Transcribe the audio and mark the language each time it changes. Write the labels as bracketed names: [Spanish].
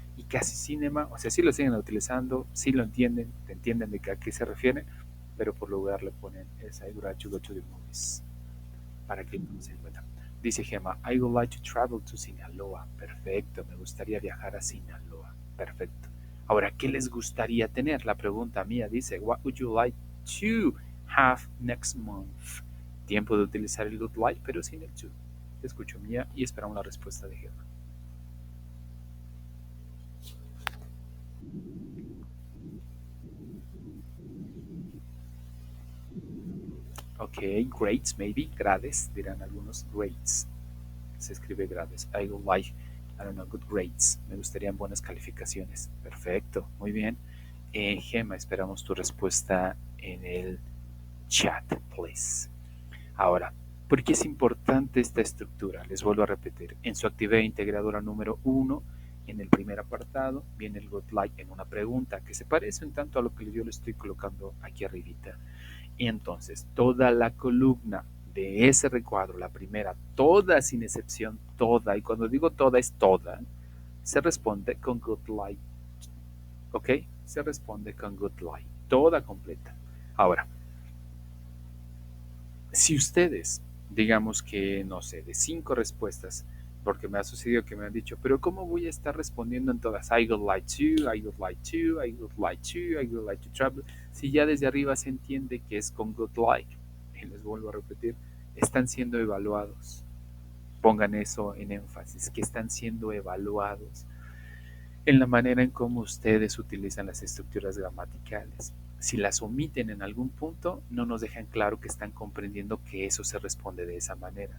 [Spanish] Y casi cinema, o sea, sí lo siguen utilizando, sí lo entienden, entienden de a qué se refieren, pero por lugar le ponen esa [English] I would like to go to the movies, [Spanish] para que no se encuentren. Dice [English] Gemma, I would like to travel to Sinaloa. [Spanish] Perfecto, me gustaría viajar a Sinaloa. Perfecto. Ahora, ¿qué les gustaría tener? La pregunta mía dice, [English] what would you like to have next month? [Spanish] Tiempo de utilizar el would like, pero sin el to. Te escucho, Mía, y esperamos la respuesta de Gemma. Ok, grades, maybe, grades, dirán algunos, grades. Se escribe grades. [English] I would like, I don't know, good grades. [Spanish] Me gustarían buenas calificaciones. Perfecto, muy bien. Gemma, esperamos tu respuesta en el chat, [English] please. [Spanish] Ahora, ¿por qué es importante esta estructura? Les vuelvo a repetir. En su actividad integradora número 1, en el primer apartado, viene el would like en una pregunta que se parece un tanto a lo que yo le estoy colocando aquí arribita. Y entonces, toda la columna de ese recuadro, la primera, toda sin excepción, toda, y cuando digo toda es toda, se responde con would like. ¿Ok? Se responde con would like. Toda completa. Ahora, si ustedes, digamos que, no sé, de 5 respuestas, porque me ha sucedido que me han dicho, pero ¿cómo voy a estar respondiendo en todas? [English] I would like to, I would like to, I would like to, I would like to travel. [Spanish] Si ya desde arriba se entiende que es con would like, y les vuelvo a repetir, están siendo evaluados. Pongan eso en énfasis, que están siendo evaluados. en la manera en cómo ustedes utilizan las estructuras gramaticales. Si las omiten en algún punto, no nos dejan claro que están comprendiendo que eso se responde de esa manera.